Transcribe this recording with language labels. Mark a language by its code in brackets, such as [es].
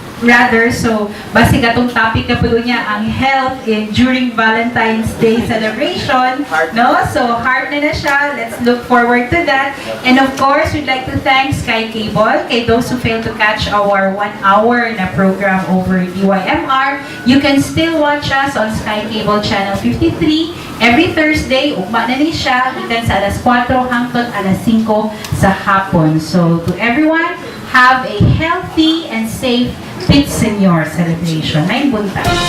[ceb] Rather, so basi katong topic na po niya ang health during Valentine's Day celebration, no? So heart na siya. [en] Let's look forward to that. And of course, we'd like to thank Sky Cable. Kay those who failed to catch our 1 hour na program over DYMR, you can still watch us on Sky Cable Channel 53 every Thursday. [ceb] Ugma na ni siya gikan sa alas 4 hangtod alas 5 sa hapon. [en] So to everyone, have a healthy and safe Pit Senior celebration. [ceb] May buntag.